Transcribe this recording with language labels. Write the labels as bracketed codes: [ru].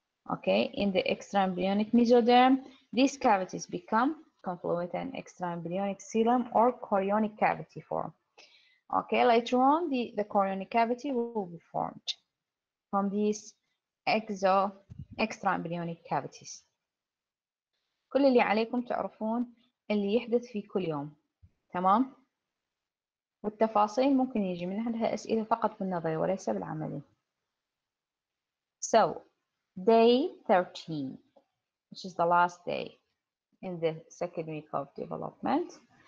[en] Okay, in the extra embryonic mesoderm, these cavities become confluent and extra embryonic coelom or chorionic cavity form. Okay, later on the chorionic cavity will be formed from these extra embryonic cavities. [ar] كل اللي عليكم تعرفون اللي يحدث في كل يوم، تمام؟ والتفاصيل ممكن يجي منها أسئلة فقط بالنظري وليس بالعملي. [en] So, day 13, which is the last day in the second week of development.